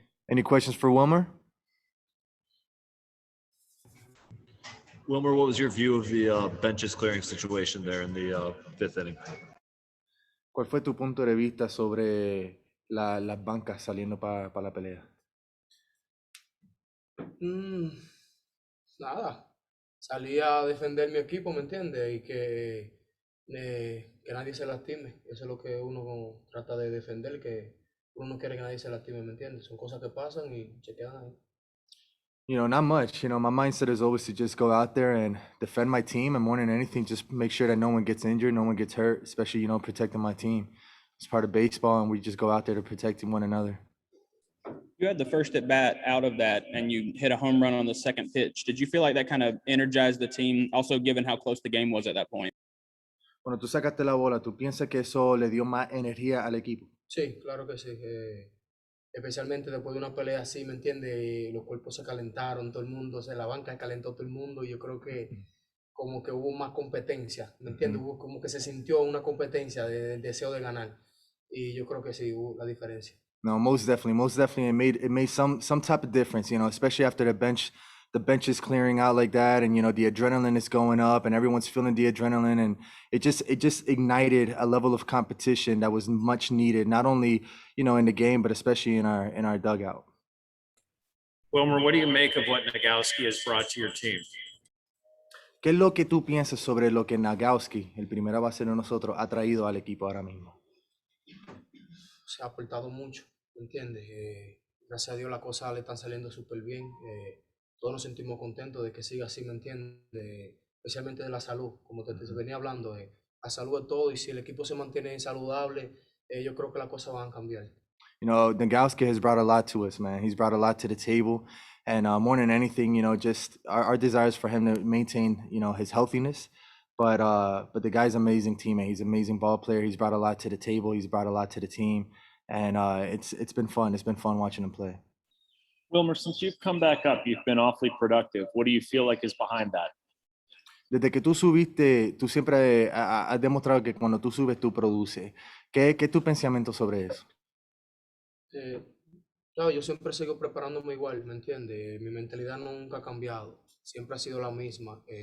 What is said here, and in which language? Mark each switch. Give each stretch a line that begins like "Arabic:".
English: Any questions for Wilmer? Wilmer, what was your view of the benches clearing situation there in the 5th inning?
Spanish: ¿Cuál fue tu punto de vista sobre las bancas saliendo para la pelea? Mm, nada, salí a defender mi equipo, ¿me entiendes? Y que nadie se lastime. Eso es lo que uno trata de defender, que uno no quiere que nadie se lastime, ¿me entiendes? Son cosas que pasan y se quedan ahí.
English: Not much. My mindset is always to just go out there and defend my team, and more than anything, just make sure that no one gets injured, no one gets hurt, especially, protecting my team. It's part of baseball, and we just go out there to protect one another. You had the first at bat out of that, and you hit a home run on the second pitch. Did you feel like that kind of energized the team, also given how close the game was at that point?
Spanish: Cuando tú sacaste la bola, ¿tú piensas que eso le dio más energía al equipo? Sí, claro que sí. Especialmente después de una pelea así, ¿me entiendes? Los cuerpos se calentaron, todo el mundo, la banca calentó todo el mundo. Y yo creo que como que hubo más competencia, ¿me entiendes? Hubo como que se sintió una competencia del deseo de ganar. Y yo creo que sí, hubo la diferencia.
English: No, most definitely. It made some type of difference, especially after the bench is clearing out like that, and the adrenaline is going up, and everyone's feeling the adrenaline, and it just ignited a level of competition that was much needed, not only in the game, but especially in our dugout. Wilmer, what do you make of what Nogowski has brought to your team?
Spanish: ¿Qué es lo que tú piensas sobre lo que Nogowski, el primera base de nosotros, ha traído al equipo ahora mismo? Se ha aportado mucho, ¿me entiendes? Gracias a Dios las cosas le están saliendo súper bien. Todos nos sentimos contentos de que siga así, ¿me entiendes? Especialmente de la salud, como te venía hablando, la salud es todo, y si el equipo se mantiene saludable, yo creo que las cosas van a cambiar.
English: Nogowski has brought a lot to us, man. He's brought a lot to the table, and more than anything, just our desire is for him to maintain, his healthiness. But the guy's an amazing teammate. He's an amazing ball player. He's brought a lot to the table. He's brought a lot to the team, and it's been fun. It's been fun watching him play. Wilmer, since you've come back up, you've been awfully productive. What do you feel like is behind that?
Spanish: Desde que tú subiste, tú siempre has demostrado que cuando tú subes, tú produces. ¿Qué es tu pensamiento sobre eso? Claro, yo siempre sigo preparándome igual, ¿me entiendes? Mi mentalidad nunca ha cambiado, siempre ha sido la misma.